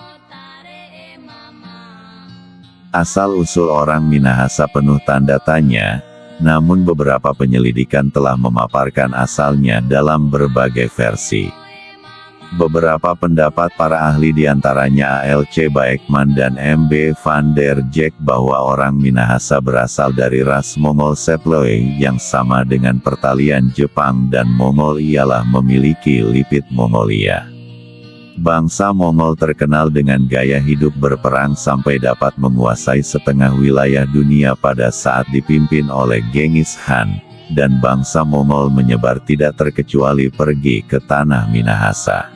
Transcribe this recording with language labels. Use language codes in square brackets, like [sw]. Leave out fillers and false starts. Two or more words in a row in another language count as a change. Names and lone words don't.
[id] Asal-usul orang Minahasa penuh tanda tanya, namun beberapa penyelidikan telah memaparkan asalnya dalam berbagai versi. Beberapa pendapat para ahli diantaranya A.L.C. Baekman dan M.B. van der Jack bahwa orang Minahasa berasal dari ras Mongol Seploi yang sama dengan pertalian Jepang dan Mongol ialah memiliki lipit Mongolia. Bangsa Mongol terkenal dengan gaya hidup berperang sampai dapat menguasai setengah wilayah dunia pada saat dipimpin oleh Genghis Khan, dan bangsa Mongol menyebar tidak terkecuali pergi ke tanah Minahasa.